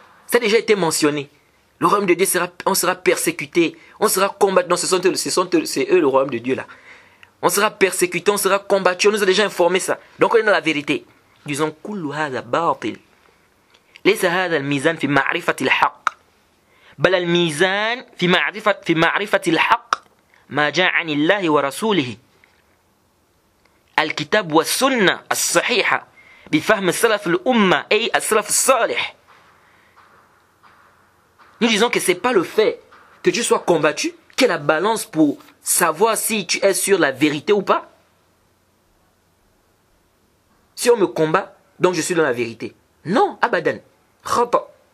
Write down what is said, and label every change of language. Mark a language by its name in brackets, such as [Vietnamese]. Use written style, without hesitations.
[French] Ça a déjà été mentionné. Le royaume de Dieu on sera persécuté, on sera combattu. Non, c'est eux le royaume de Dieu là. On sera persécuté, on sera combattu. On nous a déjà informé ça. Donc on est dans la vérité. Disons, [Arabic] kullu hadha batil. ليس هذا الميزان في معرفة الحق بل الميزان في معرفة الحق ما جاء عن الله ورسوله الكتاب والسنة الصحيحة بفهم السلف الأمة أي السلف الصالح. [French] Nous disons que ce n'est pas le fait que tu sois combattu qui est la balance pour savoir si tu es sur la vérité ou pas. Si on me combat, donc je suis dans la vérité. Non, [Arabic] abadan. Khata.